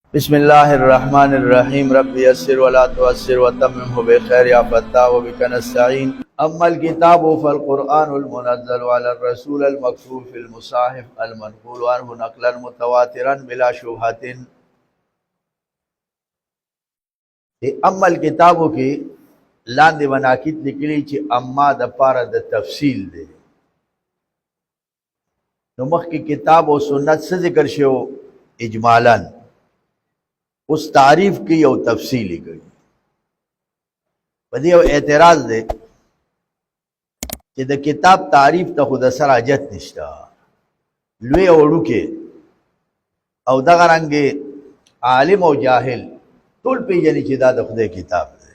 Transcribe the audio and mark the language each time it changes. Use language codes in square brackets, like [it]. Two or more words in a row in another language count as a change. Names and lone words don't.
[ar] بسم الله الرحمن الرحيم رب يسر ولا تؤسر وتممه بخير يا فتاح وبك نستعين. أما الكتاب فالقرآن المنزل على الرسول المكتوب في المصاحف المنقول عنه نقلا متواترا بلا شبهة. اما الكتاب [ps] کی لاندې مناقید لیکلي چې اما د پاره د تفصیل دی، نو مخکې کتاب او سنت څه ذکر شو اجمالاً، [ur] اس تعریف کی [ps] او تفصیلی کړي. په دې یو اعتراض دی چې د کتاب تعریف ته خود سره حاجت نشته، لوی او وړوکې او دغه رنګې عالم او جاهل ټول پیژني چې دا د خدای کتاب دی.